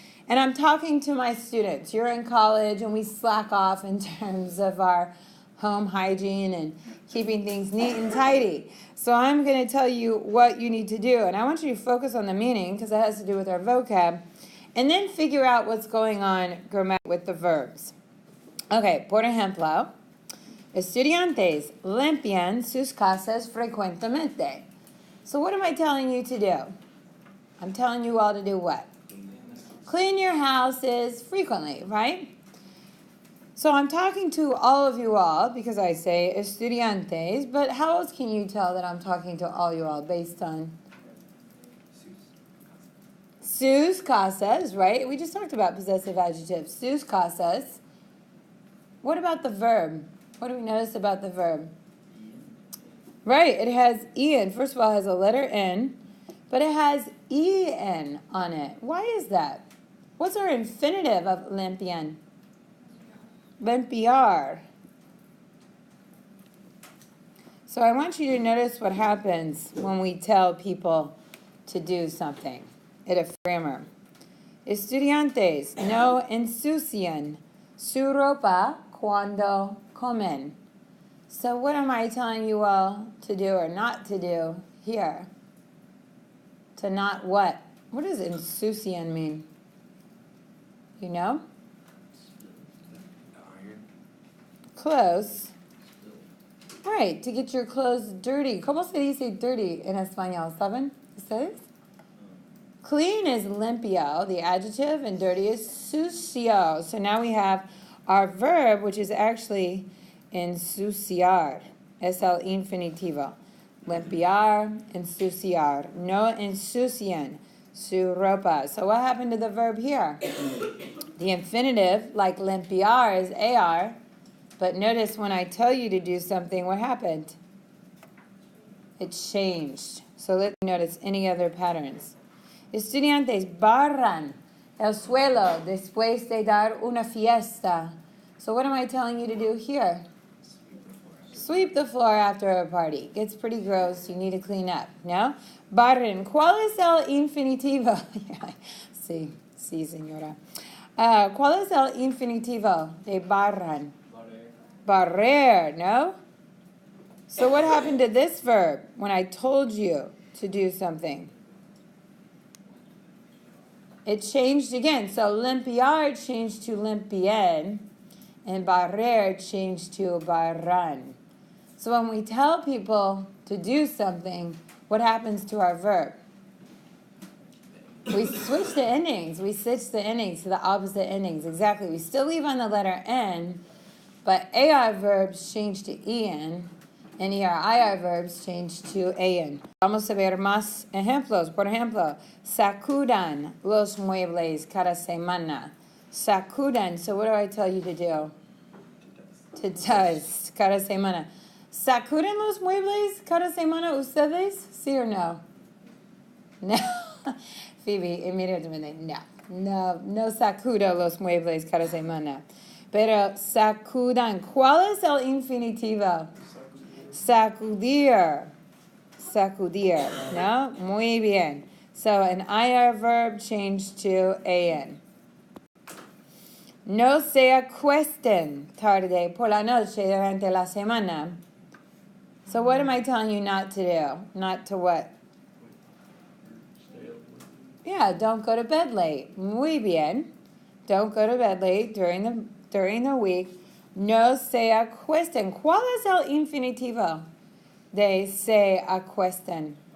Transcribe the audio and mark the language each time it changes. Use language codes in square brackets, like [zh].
[en] And I'm talking to my students. You're in college, and we slack off in terms of our home hygiene and keeping things neat and tidy. So I'm going to tell you what you need to do. And I want you to focus on the meaning, because it has to do with our vocab. And then figure out what's going on grammatically with the verbs. [es] Okay, por ejemplo, estudiantes limpian sus casas frecuentemente. [en] So what am I telling you to do? I'm telling you all to do what? Clean your houses frequently, right? So I'm talking to all of you all because I say estudiantes, but how else can you tell that I'm talking to all you all based on [es] sus casas, [en] right? We just talked about possessive adjectives. [es] Sus casas. [en] What about the verb? What do we notice about the verb? Right, it has en. First of all, it has a letter N, but it has en on it. Why is that? What's our infinitive of limpian? Limpiar. So I want you to notice what happens when we tell people to do something. It's a grammar. [es] Estudiantes no ensucian su ropa cuando comen. [en] So what am I telling you all to do or not to do here? To not what? What does ensucian mean? You know? close. Right, to get your clothes dirty. [es] ¿Cómo se dice dirty en español? ¿Saben ustedes? [en] Clean is limpio, the adjective, and dirty is sucio. So now we have our verb, which is actually ensuciar. [es] Es el infinitivo. Limpiar, ensuciar. No ensucian su ropa. [en] So what happened to the verb here? The infinitive, like limpiar, is AR. But notice when I tell you to do something, what happened? It changed. So let's notice any other patterns. [es] Estudiantes barran el suelo después de dar una fiesta. [en] So what am I telling you to do here? Sweep the floor after a party. Gets pretty gross. You need to clean up. [es] No? Barren. ¿Cuál es el infinitivo? Sí, señora. ¿Cuál es el infinitivo de barran? Barrer, no? [en] So what happened to this verb when I told you to do something? It changed again. So limpiar changed to limpien, and barrer changed to barran. So when we tell people to do something, what happens to our verb? We switch the endings. We switch the endings to the opposite endings. Exactly. We still leave on the letter N, but AR verbs change to EN, and ER-IR verbs change to AN. [es] Vamos a ver más ejemplos. Por ejemplo, sacudan los muebles cada semana. Sacudan. [en] So what do I tell you to do? To dust [es] cada semana. ¿Sacuden los muebles cada semana ustedes? ¿Sí or no? No. Phoebe, inmediatamente, no sacudo los muebles cada semana. Pero sacudan. ¿Cuál es el infinitivo? Sacudir. Sacudir, ¿no? Muy bien. [en] So an IR verb changed to AN. [es] No se acuesten tarde por la noche durante la semana. [en] So what am I telling you not to do? Not to what? Yeah, don't go to bed late. [es] Muy bien. [en] Don't go to bed late during the week. [es] No se acuesten. ¿Cuál es el infinitivo de se acuesten?